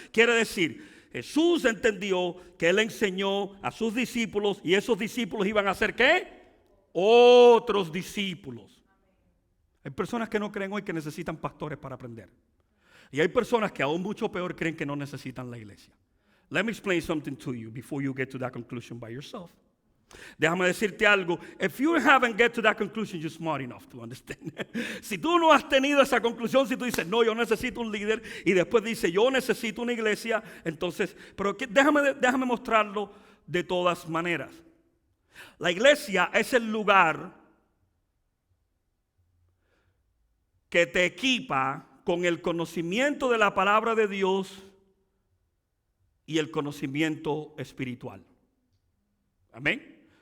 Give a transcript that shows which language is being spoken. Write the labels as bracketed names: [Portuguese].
[Spanish] Quiere decir, Jesús entendió que Él enseñó a sus discípulos y esos discípulos iban a hacer ¿qué? Otros discípulos. Hay personas que no creen hoy que necesitan pastores para aprender. Y hay personas que aún mucho peor creen que no necesitan la iglesia. [English] Let me explain something to you before you get to that conclusion by yourself. [Spanish] Déjame decirte algo. [English] If you haven't get to that conclusion, you're smart enough to understand. [Spanish] Si tú no has tenido esa conclusión, si tú dices, no, yo necesito un líder, y después dices, yo necesito una iglesia, entonces, pero déjame mostrarlo de todas maneras. La iglesia es el lugar que te equipa con el conocimiento de la palabra de Dios y el conocimiento espiritual. Amén.